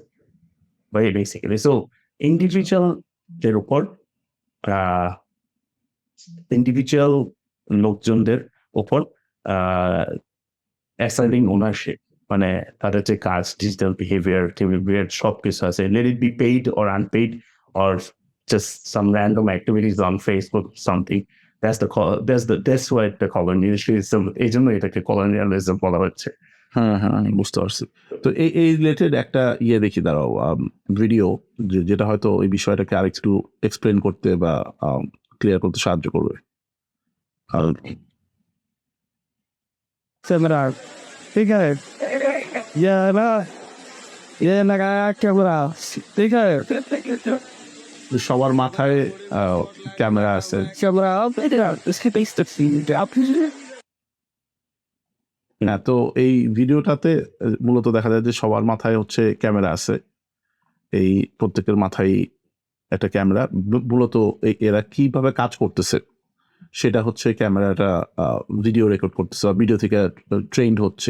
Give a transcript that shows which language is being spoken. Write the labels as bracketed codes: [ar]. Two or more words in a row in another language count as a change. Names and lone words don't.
[en] basically so individuals [bn] উপর আহ ইন্ডিভিজুয়াল লোকজনদের উপর [en] assigning ownership [bn] মানে তাদের যে কাজ [en] digital behaviour [bn] সবকিছু আছে [en] let it be paid or unpaid or just some random activities on Facebook something that's why the colonialism [bn] এই জন্য এটাকে কলোনিয়ালিজম বলা হচ্ছে। হ্যাঁ, আমি বুঝতে পারছি। তো এই রিলেটেড একটা দেখি দাঁড়াও ভিডিও যেটা হয়তো এই বিষয়টাকে আরেকটু এক্সপ্লেন করতে বা ক্লিয়ার করতে সাহায্য করবে। [en] Seminar. [es] Fíjate. Ya va. Ya la cámara. Fíjate. [bn] সবার মাথায় ক্যামেরা আছে। [es] Cámara. Es que veis [bn] হ্যাঁ, তো এই ভিডিওটাতে মূলত দেখা যায় যে সবার মাথায় হচ্ছে ক্যামেরা আছে। এই প্রত্যেকের মাথায় একটা ক্যামেরা। মূলত এরা কিভাবে কাজ করতেছে সেটা হচ্ছে ক্যামেরাটা [en] video record [bn] করতেছে বা ভিডিও থেকে ট্রেন্ড হচ্ছে।